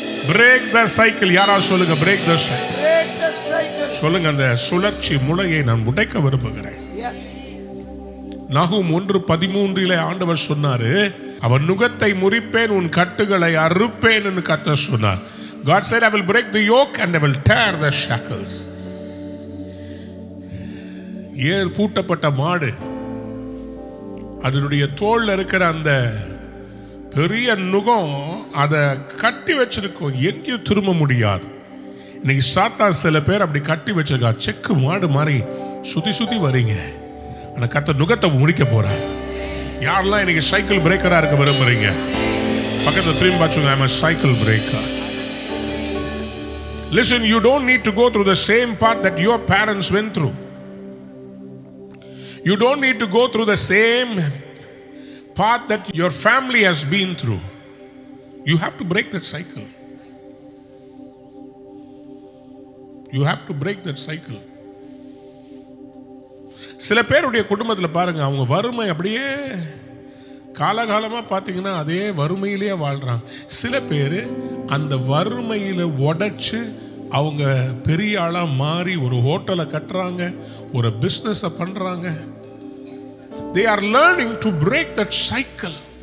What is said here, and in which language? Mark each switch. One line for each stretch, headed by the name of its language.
English: Break the cycle.
Tamil: யாராவது சொல்லுங்க, break the cycle சொல்லுங்க. அந்த சுழற்சி முளையை நான் உடைக்க விரும்புகிறேன். நகூம் 1:13 ஆண்டவர் சொன்னாரு, அவன் நுகத்தை முறிப்பேன், உன் கட்டுகளை அறுப்பேன் என்று கர்த்தர் சொன்னார்.
English: God said, I will break the yoke and I will tear the shackles.
Tamil: ஏர் பூட்டப்பட்ட மாடு, அதனுடைய தோல்ல இருக்கிற அந்த பெரிய நுகம் அதை கட்டி வச்சிருக்கோம், எங்கேயும் திரும்ப முடியாது. இன்னைக்கு சாத்தான் சில பேர் அப்படி கட்டி வச்சிருக்கான். செக்கு மாடு மாதிரி சுத்தி வரீங்க. ஆனா கர்த்தர் நுகத்தை முறிக்க போறார். யாரெல்லாம் இன்னைக்கு சைக்கிள் பிரேக்கரா இருக்க விரும்புறீங்க? பக்கத்துல திரும்பி பாச்சுங்க,
English: I'm a cycle breaker. Listen, you don't need to go through the same path that your parents went through. You don't need to go through the same path that your family has been through. You have to break that cycle. You have to break that cycle.
Tamil: சில பேருடைய குடும்பத்தில் பாருங்க, அவங்க வறுமை அப்படியே காலகாலமாக பார்த்தீங்கன்னா அதே வறுமையிலேயே வாழ்கிறாங்க. சில பேர் அந்த வறுமையில் உடைச்சு அவங்க பெரிய ஆளாக மாறி ஒரு ஹோட்டலை கட்டுறாங்க, ஒரு பிஸ்னஸை பண்ணுறாங்க.
English: They are learning to break that cycle.